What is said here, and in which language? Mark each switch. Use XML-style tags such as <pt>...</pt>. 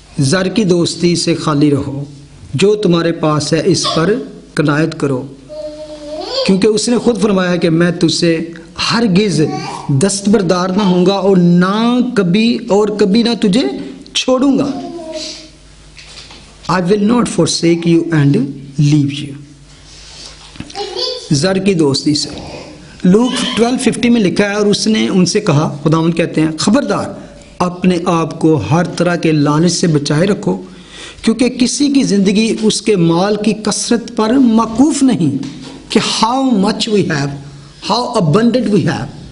<ur>زر کی دوستی سے خالی رہو, جو تمہارے پاس ہے اس پر قناعت کرو, کیونکہ اس نے خود فرمایا کہ میں تجھ سے ہرگز دستبردار نہ ہوں گا اور کبھی نہ تجھے چھوڑوں گا.</ur> <en>I will not forsake you and leave you.</en> <ur>زر کی دوستی سے لوک 12:50 میں لکھا ہے, اور اس نے ان سے کہا, خداوند کہتے ہیں خبردار اپنے آپ کو ہر طرح کے لالچ سے بچائے رکھو, کیونکہ کسی کی زندگی اس کے مال کی کثرت پر موقوف نہیں کہ</ur> <en>how much we have,</en> <ur>how abundant we have.</ur>